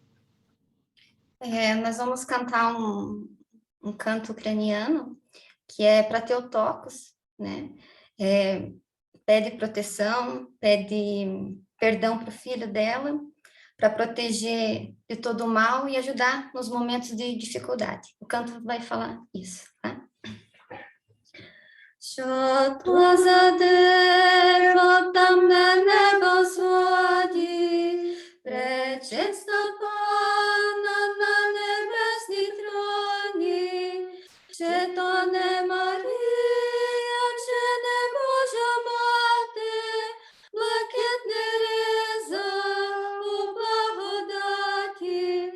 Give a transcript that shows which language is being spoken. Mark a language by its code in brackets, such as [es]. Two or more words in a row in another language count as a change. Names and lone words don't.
[pt] Nós vamos cantar um canto ucraniano, que é para Teotocos, né? Pede proteção, pede perdão para o filho dela, para proteger de todo o mal e ajudar nos momentos de dificuldade. O canto vai falar isso, tá? [uk] Що то за дерево там на небо сході, пречиста Панна на небесній троні, чи то не Марія, чи не Божа мати, блакитний риза у благодаті,